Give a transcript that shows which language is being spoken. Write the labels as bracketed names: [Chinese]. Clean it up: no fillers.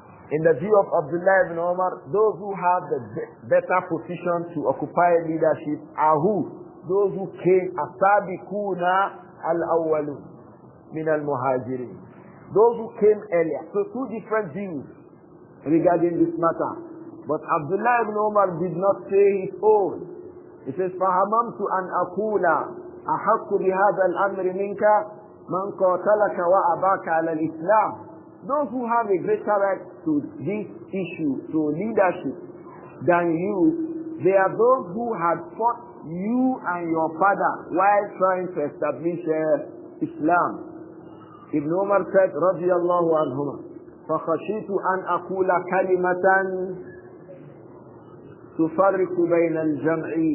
[English] In the view of Abdullah ibn Umar, those who have the better position to occupy leadership are who? Those who came [Arabic] as-sabiquna al-awwalun min al-muhajirin. [English] Those who came earlier. So two different views regarding this matter. But Abdullah ibn Umar did not say his own. He says, [Arabic] فَهَمَمْتُ أَنْ أَقُولَ أَحَقُّ بِهَذَا الْأَمْرِ مِنْكَ مَنْ قَاتَلَكَ وَأَبَاكَ عَلَى الْإِسْلَامِ. [English] Those who have a greater right to this issue, to leadership, than you, they are those who had fought you and your father while trying to establish Islam. Ibn Umar said, [Arabic] رضي الله عنهما, فَخَشِيتُ أَنْ أَقُولَ كَلِمَةً تُفَرِّقُ بَيْنَ الْجَمْعِ.